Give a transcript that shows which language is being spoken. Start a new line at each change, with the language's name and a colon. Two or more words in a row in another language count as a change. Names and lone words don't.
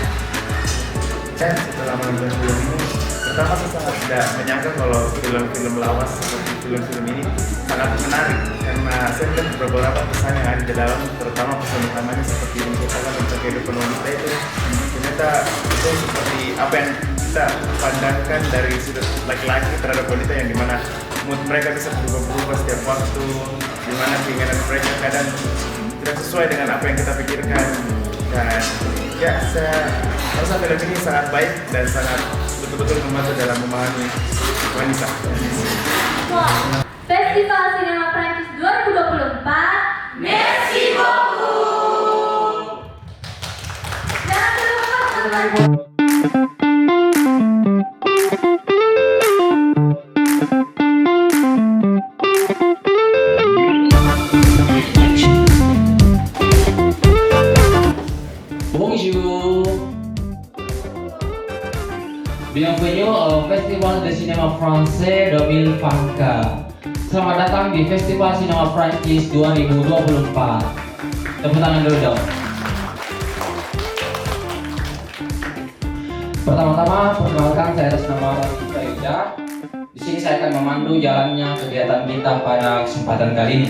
Indonesian: Dan setelah menonton film ini, pertama saya sangat tidak menyangka kalau film-film lawas seperti film-film ini sangat menarik karena saya melihat beberapa pesan yang ada di dalam, terutama pesan utamanya seperti yang dikatakan tentang kehidupan wanita itu ternyata itu seperti apa yang kita pandangkan dari sudut laki-laki terhadap wanita, yang dimana mood mereka bisa berubah-ubah setiap waktu, dimana keinginan mereka kadang tidak sesuai dengan apa yang kita pikirkan. Dan ya, saya rasa film ini sangat baik dan sangat betul-betul membantu dalam memahami wanita. Wow. Festival Sinema Prancis 2024.
French: Merci beaucoup.
Indonesian: Jangan lupa.
French: Bonjour. Bienvenue au Festival de Cinéma Français 2024.
Indonesian: Selamat datang di Festival Sinema Prancis 2024. Tepuk tangan dulu dong. Pertama-tama, perkenalkan saya atas nama Rafika Yuda. Di sini saya akan memandu jalannya kegiatan kita pada kesempatan kali ini.